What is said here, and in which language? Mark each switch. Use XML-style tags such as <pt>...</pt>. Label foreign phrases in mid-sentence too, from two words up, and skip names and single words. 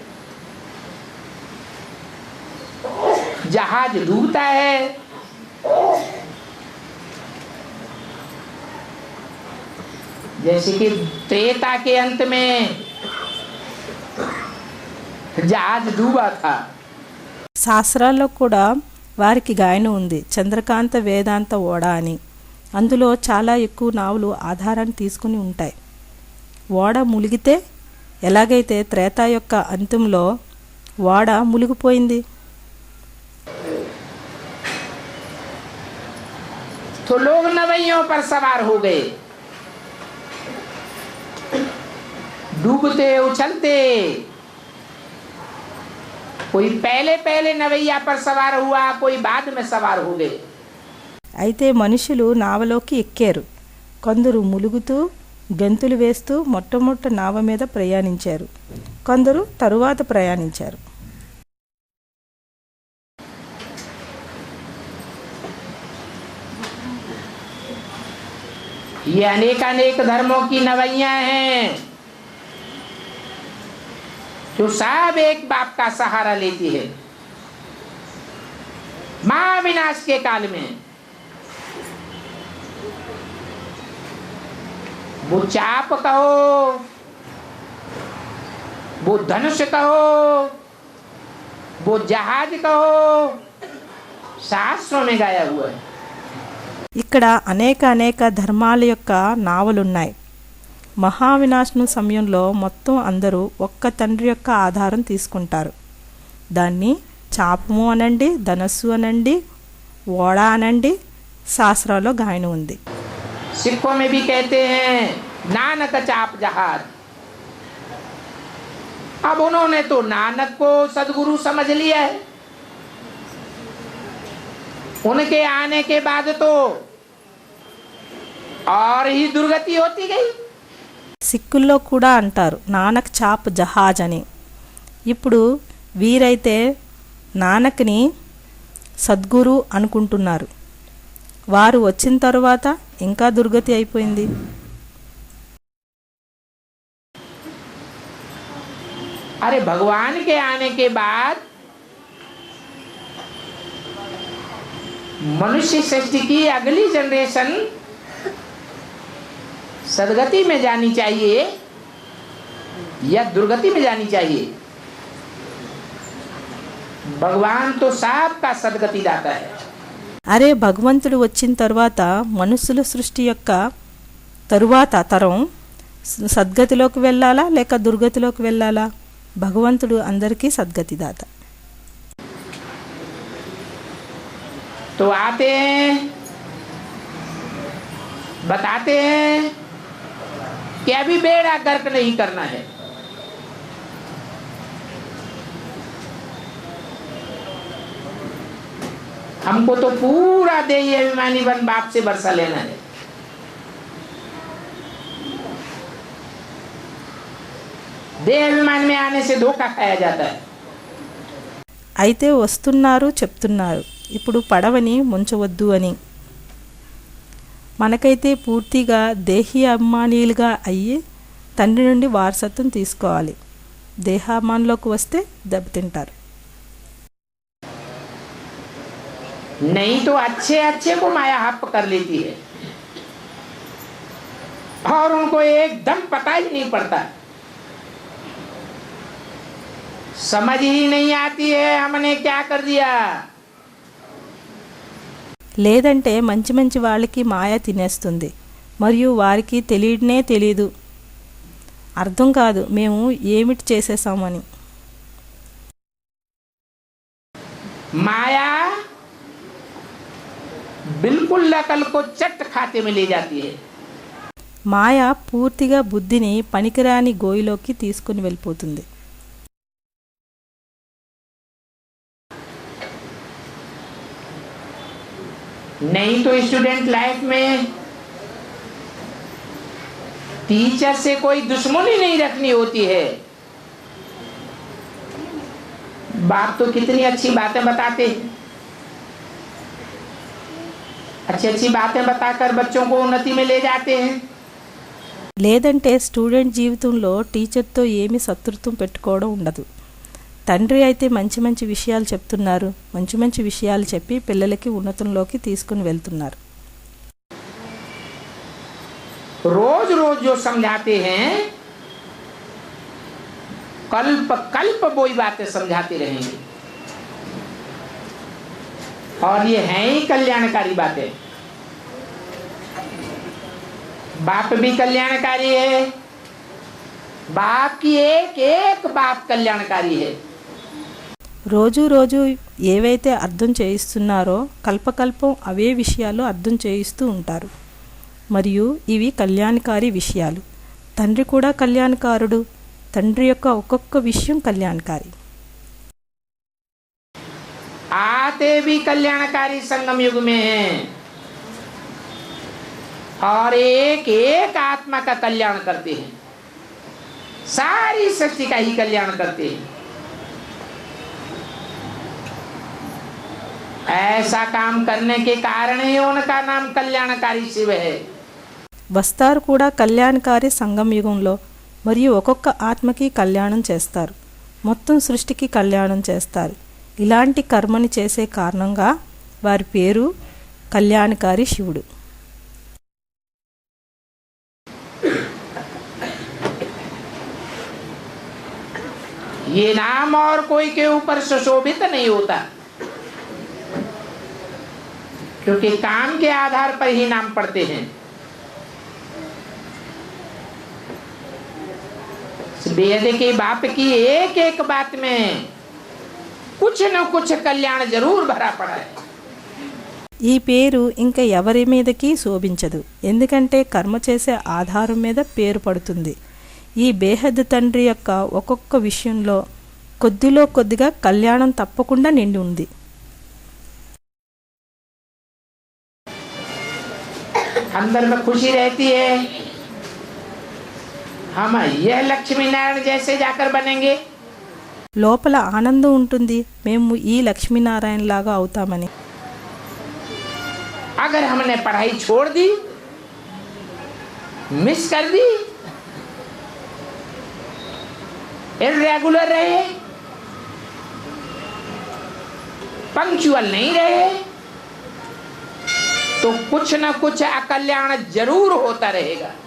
<hi>जहाज डूबता है जैसे कि त्रेता के अंत में जहाज डूबा था.</hi> <te>శాస్త్రాల్లో కూడా వారికి గాయన ఉంది, చంద్రకాంత వేదాంత ఓడ అని. అందులో చాలా ఎక్కువ నావులు ఆధారాన్ని తీసుకుని ఉంటాయి. ఓడ మునిగితే ఎలాగైతే త్రేతా యొక్క అంతంలో ఓడ మునిగిపోయింది.</te> <hi>तो लोग नवैयों पर सवार हो गए. डूबते उछलते. कोई पहले पहले नवैया पर सवार हुआ, कोई बाद में सवार हो गए.</hi> <te>అయితే మనుషులు నావలోకి ఎక్కారు. కొందరు ములుగుతూ గెంతులు వేస్తూ మొట్టమొదట నావ మీద ప్రయాణించారు. కొందరు తరువాత ప్రయాణించారు.</te> <hi>ये अनेक धर्मों की नवैया हैं जो सब एक बाप का सहारा लेती है. महाविनाश के काल में वो चाप कहो, वो धनुष कहो, वो जहाज कहो, शास्त्रों में गाया हुआ है.</hi> <te>ఇక్కడ అనేక ధర్మాల యొక్క నావలున్నాయి. మహావినాశనం సమయంలో మొత్తం అందరూ ఒక్క తండ్రి యొక్క ఆధారం తీసుకుంటారు. దాన్ని చాపము అనండి, ధనస్సు అనండి, ఓడ అనండి, శాస్త్రాల్లో గాయన ఉంది.</te> <hi>सिखों में भी कहते हैं नानक चाप जहाज. अब उन्होंने तो नानक को सदगुरु समझ लिया है. उनके आने के बाद तो और ही दुर्गति होती गई.</hi> <te>సిక్కుల్లో కూడా అంటారు నానక్</te> <hi>चाप जहाज</hi> <te>అని. ఇప్పుడు వీరైతే నానక్ని సద్గురు అనుకుంటున్నారు. వారు వచ్చిన తరువాత ఇంకా దుర్గతి అయిపోయింది.</te> <hi>अरे भगवान के आने के बाद मनुष्य सृष्टि की अगली जनरेशन सदगति में जानी चाहिए या दुर्गति में जानी चाहिए. भगवान तो सबका सदगति दाता है.</hi> <te>అరే భగవంతుడు వచ్చిన తర్వాత మనుషుల సృష్టి యొక్క తరువాత తరం సద్గతిలోకి వెళ్ళాలా లేక దుర్గతిలోకి వెళ్ళాలా? భగవంతుడు అందరికీ సద్గతి దాత.</te> <hi>तो आते हैं, बताते हैं कि अभी बेड़ा गर्क नहीं करना है. हमको तो पूरा देही अभिमानी बन बाप से बरसा लेना है. देह अभिमान में आने से धोखा खाया जाता है.</hi> <te>అయితే వస్తున్నారు చెప్తున్నారు ఇప్పుడు పడవని ముంచవద్దు అని. మనకైతే పూర్తిగా దేహీ అభిమానీలుగా అయ్యి తండ్రి నుండి వారసత్వం తీసుకోవాలి. దేహాభిమానంలోకి వస్తే దెబ్బతింటారు.</te> <hi>नहीं तो अच्छे अच्छे को माया हप कर लेती है और उनको एकदम पता ही नहीं पड़ता, समझ ही नहीं आती है हमने क्या कर दिया.</hi> <te>లేదంటే మంచి మంచి వాళ్ళకి మాయ తినేస్తుంది మరియు వారికి తెలియనే తెలియదు, అర్థం కాదు మేము ఏమిటి చేసేసామని.</te> <hi>माया बिल्कुल अकल को चट खाते में ले जाती है.</hi> <te>మాయ పూర్తిగా బుద్ధిని పనికిరాని గోయిలోకి తీసుకుని వెళ్ళిపోతుంది.</te> <hi>नहीं तो</hi> <en>student life</en> <hi>में टीचर से कोई दुश्मनी नहीं रखनी होती है. बाप तो कितनी अच्छी बातें बताते हैं, अच्छी अच्छी बातें बताकर बच्चों को उन्नति में ले जाते हैं.</hi> <te>లేదంటే స్టూడెంట్ జీవితంలో టీచర్తో ఏమీ శత్రుత్వం పెట్టుకోవడం ఉండదు. తండ్రి అయితే మంచి మంచి విషయాలు చెప్తున్నారు, మంచి మంచి విషయాలు చెప్పి పిల్లలకి ఉన్నతంలోకి తీసుకుని వెళ్తున్నారు.</te> <hi>रोज रोज जो समझाते हैं कल्प कल्प वही बातें समझाते रहेंगे और ये हैं ही कल्याणकारी बातें. बाप भी कल्याणकारी है, बाप की एक एक बाप कल्याणकारी है.</hi> <te>రోజు రోజు ఏవైతే అర్థం చేయిస్తున్నారో కల్పకల్పం అవే విషయాలు అర్థం చేయిస్తూ ఉంటారు మరియు ఇవి కళ్యాణకారి విషయాలు. తండ్రి కూడా కళ్యాణకారుడు, తండ్రి యొక్క ఒక్కొక్క విషయం కళ్యాణకారి.</te> <hi>आते भी कल्याणकारी संगम युग में हैं और एक एक आत्मा का कल्याण करते हैं, सारी सृष्टि का ही कल्याण करते हैं. ऐसा काम करने के कारण ही उनका नाम कल्याणकारी शिव है.</hi> <te>వస్తారు కూడా కళ్యాణకారి సంగం యుగంలో మరియు ఒక్కొక్క ఆత్మకి కళ్యాణం చేస్తారు, మొత్తం సృష్టికి కళ్యాణం చేస్తారు. ఇలాంటి కర్మని చేసే కారణంగా వారి పేరు కళ్యాణకారి శివుడు.</te> <hi>ये नाम और कोई के ऊपर सुशोभित नहीं होता. क्योंकि काम के आधार पर ही नाम पढ़ते हैं। बेहद के बाप की एक एक बात में कुछ न कुछ कल्याण जरूर भरा पड़ा है।</hi> <te>ఈ పేరు ఇంకా ఎవరి మీదకి శోభించదు, ఎందుకంటే కర్మ చేసే ఆధారం మీద పేరు పడుతుంది. ఈ బేహద్ తండ్రి యొక్క ఒక్కొక్క విషయంలో కొద్దిలో కొద్దిగా కళ్యాణం తప్పకుండా నిండి ఉంది.</te> <hi>अंदर में खुशी रहती है, हम यह लक्ष्मी नारायण जैसे जाकर बनेंगे।</hi> <te>లోపల ఆనందం ఉంటుంది, మేము ఈ లక్ష్మీనారాయణ లాగా అవుతామని.</te> <hi>अगर हमने पढ़ाई छोड़ दी, मिस कर दी, इर्रेगुलर रहे, पंक्चुअल नहीं रहे, तो कुछ न कुछ अकल्याण जरूर होता रहेगा।</hi>